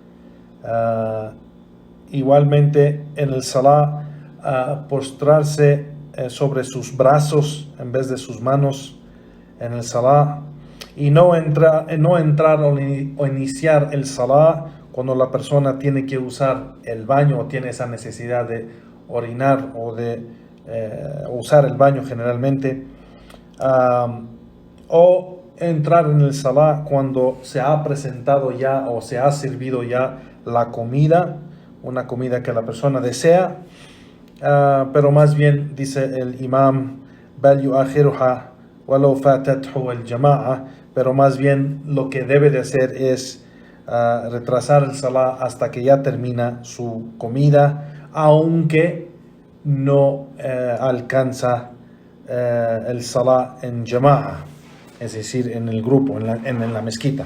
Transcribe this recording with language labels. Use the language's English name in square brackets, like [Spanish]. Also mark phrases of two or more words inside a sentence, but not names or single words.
[Spanish] Igualmente en el salah, postrarse sobre sus brazos en vez de sus manos en el salah, y no entrar o iniciar el salah cuando la persona tiene que usar el baño o tiene esa necesidad de orinar o de usar el baño generalmente, o entrar en el salah cuando se ha presentado ya o se ha servido ya la comida, una comida que la persona desea, pero más bien dice el imam, [Arabic] بل يؤخرها ولو فاتته الجماعة, [Spanish] pero más bien lo que debe de hacer es retrasar el salah hasta que ya termina su comida, aunque no alcanza el salah en jama'a, es decir, en el grupo, en la mezquita.